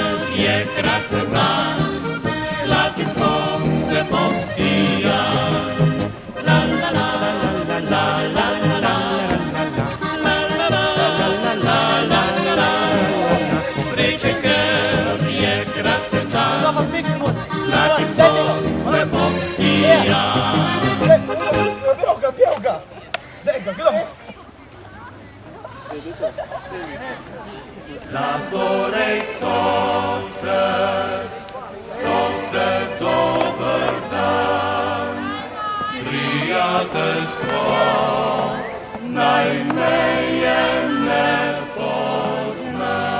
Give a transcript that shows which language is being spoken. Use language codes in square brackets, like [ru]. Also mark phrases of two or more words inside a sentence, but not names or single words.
[sl] je krasan dan, zlatim soncem obsija. La la la la la la la la la la la la la la la. Sreće ker je krasan dan, zlatim soncem obsija. [hr] Pjeva ga! Daj ga, gremo! [sl] Zatorej sosed, sosed dober dan, prijateljstvo naj meje ne pozna.